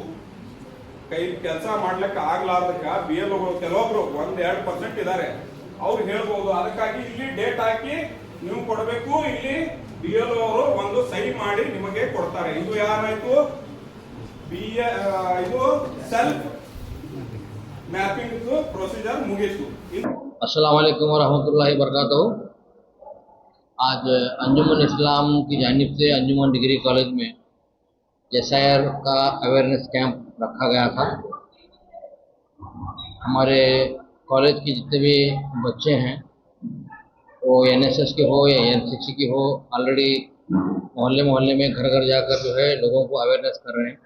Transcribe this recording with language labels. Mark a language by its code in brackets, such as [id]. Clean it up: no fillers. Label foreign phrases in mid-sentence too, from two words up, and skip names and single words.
[kn] ಕೈ ಕೆಲಸ ಮಾಡ್ಲಿಕ್ಕೆ ಆಗ್ಲಾರ್ದಕ್ಕ BLOಗಳು ಕೆಲವೊಬ್ರು 1-2% ಇದ್ದಾರೆ, ಅವ್ರು ಹೇಳ್ಬಹುದು. ಅದಕ್ಕಾಗಿ ಇಲ್ಲಿ ಡೇಟ್ ಹಾಕಿ ನೀವು ಕೊಡಬೇಕು. ಇಲ್ಲಿ BLO ಅವರು ಒಂದು ಸಹಿ ಮಾಡಿ ನಿಮಗೆ ಕೊಡ್ತಾರೆ. ಇದು ಯಾರಾಯ್ತು, ಇದು [en] self mapping procedure [kn] मुगीतु। [ar] السلام عليكم ورحمة الله وبركاته. [hi] आज अंजुमन इस्लाम की जानिब से अंजुमन डिग्री कॉलेज में SIR का [en] awareness camp [hi] रखा गया था। हमारे कॉलेज के जितने भी बच्चे हैं वो NSS के हो या NCC के हो, ऑलरेडी मोहल्ले मोहल्ले में घर घर जाकर जो है लोगों को अवेयरनेस कर रहे हैं।